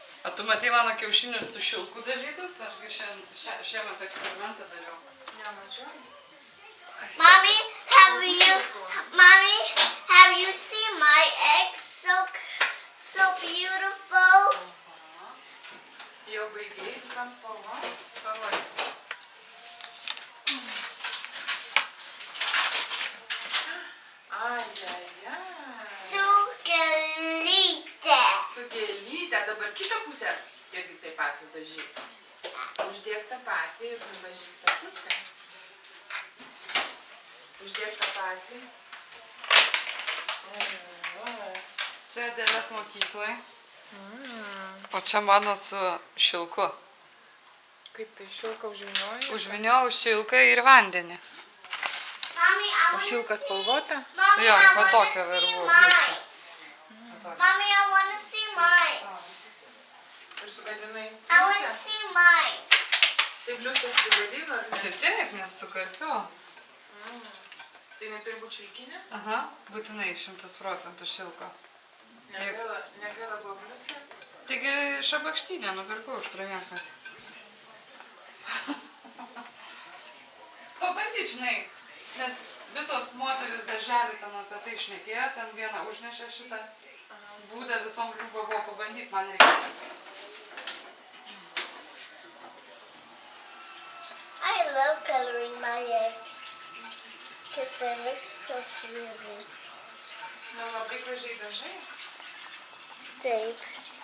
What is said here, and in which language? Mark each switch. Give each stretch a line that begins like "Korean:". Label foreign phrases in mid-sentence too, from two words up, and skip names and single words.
Lithuanian: O tu matai mano kiaušinius su šilku dažytus? Aš šiemet eksperimentą dariau. Nemačiau.
English: Mommy, have you seen my eggs? So beautiful. Aha.
Lithuanian: Jau baigėjai visam spalvom? Parodyk. Ajajaj. Su gėlyte. Su gėlyte. Dabar kitą pusę irgi taip pat dažyk. Uždėk tą patį ir nudažyk tą pusę. Uždėk tą patį. Čia dėlės mokyklai. O čia mano su šilku. Kaip tai šilką užvynioji? Užviniau šilką ir vandenį.
English: Mommy, I O want to
Lithuanian: šilka
English: see.
Lithuanian: spalvota?
English: Mommy,
Lithuanian: Jo,
English: I
Lithuanian: va
English: want
Lithuanian: tokia
English: to see
Lithuanian: verbų
English: mines. Mommy, I want to see mines.
Lithuanian: Ir sugadinai.
English: I want to see mine.
Lithuanian: Tai bliustas sugadino, ar Tai ne? taip, nes sukarpiu. Tai neturi būti šilkinė? Aha, būtinai 100% šilko. Negaila buvo bliustą? Taigi šabakštynę nupirkau už trojeką. Pabandyk, žinai, nes visos moteris darželį ten apie tai šnekėjo, ten viena užnešė šitą būdą visom liūba buvo, pabandyk, man reikia.
English: I love coloring my eggs because they look so pretty.
Lithuanian: Na, labai gražiai dažai. Taip.